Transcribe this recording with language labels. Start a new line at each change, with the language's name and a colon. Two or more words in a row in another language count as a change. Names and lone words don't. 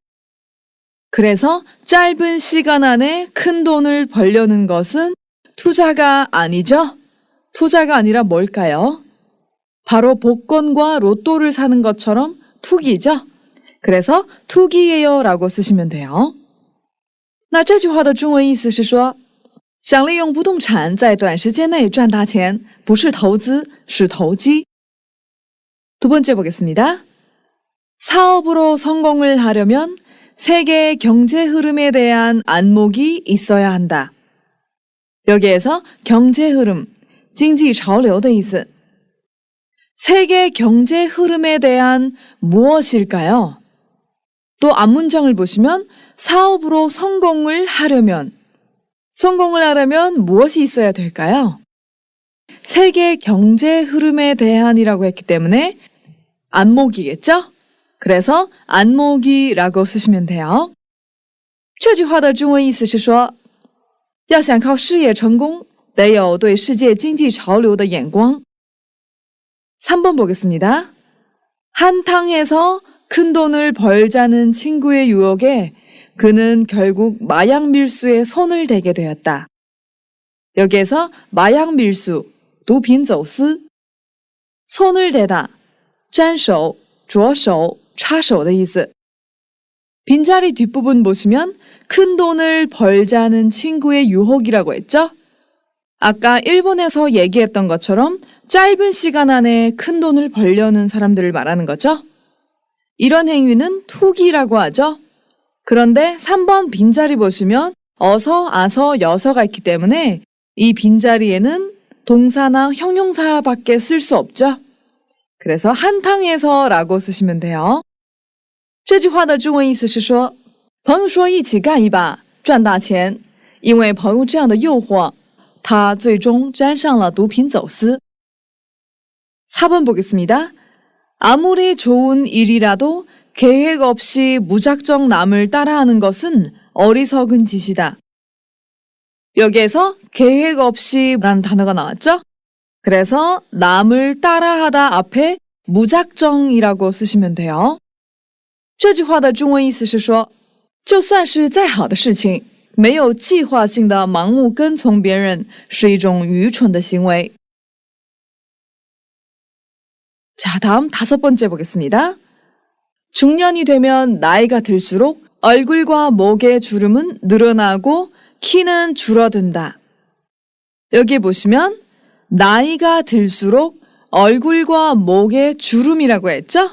Korean: 그래서 짧은 시간 안에 큰 돈을 벌려는 것은 투자가 아니죠? 투자가 아니라 뭘까요? 바로 복권과 로또를 사는 것처럼 투기죠? 그래서 투기예요 라고 쓰시면 돼요.
Chinese: 那这句话的中文意思是说，想利用不动产在短时间内赚大钱，不是投资，是投机。
Korean: 두 번째 보겠습니다. 사업으로 성공을 하려면 세계 경제 흐름에 대한 안목이 있어야 한다. 여기에서 경제 흐름,
Chinese: 经济潮流的意思.
Korean: 세계 경제 흐름에 대한 무엇일까요? 또 앞문장을 보시면 사업으로 성공을 하려면 성공을 하려면 무엇이 있어야 될까요? 세계 경제 흐름에 대한이라고 했기 때문에 안목이겠죠? 그래서 안목이라고 쓰시면 돼요.
Chinese: 这句话的中文意思是说，要想靠事业成功，得有对世界经济潮流的眼光。
Korean: 3번 보겠습니다. 한탕에서 큰 돈을 벌자는 친구의 유혹에 그는 결국 마약 밀수에 손을 대게 되었다. 여기에서 마약 밀수,
Chinese: 毒品走私,
Korean: 손을 대다,
Chinese: 沾手,着手,插手的意思.
Korean: 빈자리 뒷부분 보시면 큰 돈을 벌자는 친구의 유혹이라고 했죠? 아까 일본에서 얘기했던 것처럼 짧은 시간 안에 큰 돈을 벌려는 사람들을 말하는 거죠. 이런 행위는 투기라고 하죠. 그런데 3번 빈자리 보시면 어서, 아서, 여서가 있기 때문에 이 빈자리에는 동사나 형용사밖에 쓸 수 없죠. 그래서 한탕에서 라고 쓰시면 돼요.
Chinese: 这句话的中文意思是说，朋友说一起干一把，赚大钱。因为朋友这样的诱惑，他最终沾上了毒品走私。
Korean: 4번 보겠습니다. 아무리 좋은 일이라도 계획 없이 무작정 남을 따라하는 것은 어리석은 짓이다. 여기에서 계획 없이라는 단어가 나왔죠? 그래서 남을 따라하다 앞에 무작정이라고 쓰시면 돼요.
Chinese: 这句话的中文意思是说，就算是再好的事情，没有计划性的盲目跟从别人是一种愚蠢的行为。
Korean: 자, 다음 5번째 보겠습니다. 중년이 되면 나이가 들수록 얼굴과 목의 주름은 늘어나고 키는 줄어든다. 여기 보시면 나이가 들수록 얼굴과 목의 주름이라고 했죠?